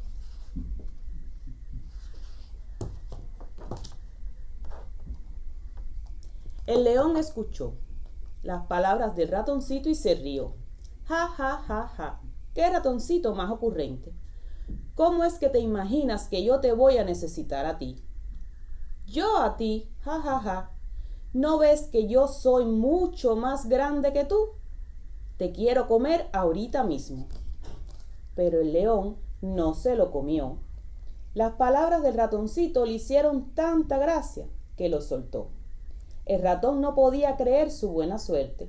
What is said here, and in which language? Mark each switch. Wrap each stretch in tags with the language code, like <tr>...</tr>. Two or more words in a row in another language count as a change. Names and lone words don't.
<es>El león escuchó las palabras del ratoncito y se rió. «Ja, ja, ja, ja. ¡Qué ratoncito más ocurrente! ¿Cómo es que te imaginas que yo te voy a necesitar a ti?» «¿Yo a ti? Ja, ja, ja. ¿No ves que yo soy mucho más grande que tú? Te quiero comer ahorita mismo». Pero el león no se lo comió. Las palabras del ratoncito le hicieron tanta gracia que lo soltó. El ratón no podía creer su buena suerte.</es>